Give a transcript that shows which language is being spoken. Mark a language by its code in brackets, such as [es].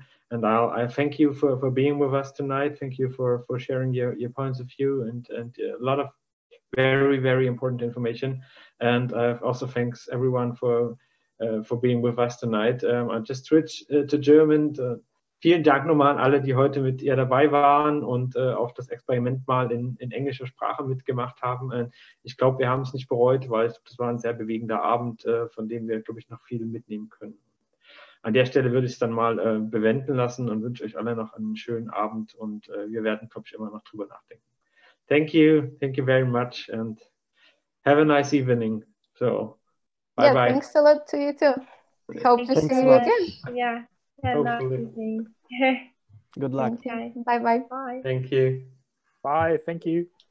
[en] And I thank you for being with us tonight. Thank you for sharing your points of view and a lot of very, very important information. And also thanks everyone for for being with us tonight. I'll just switch to German. [de] Vielen Dank nochmal an alle, die heute mit ihr dabei waren und auch das Experiment mal in englischer Sprache mitgemacht haben. Ich glaube, wir haben es nicht bereut, weil das war ein sehr bewegender Abend, von dem wir, glaube ich, noch viel mitnehmen können. An der Stelle würde ich es dann mal bewenden lassen und wünsche euch alle noch einen schönen Abend und wir werden, glaube ich, immer noch drüber nachdenken. [en] Thank you very much and have a nice evening. So, bye bye. Thanks a lot to you too. Hope to see you again. Yeah, nice evening. Good luck. Okay. Bye bye. Bye. Thank you. Bye. Thank you.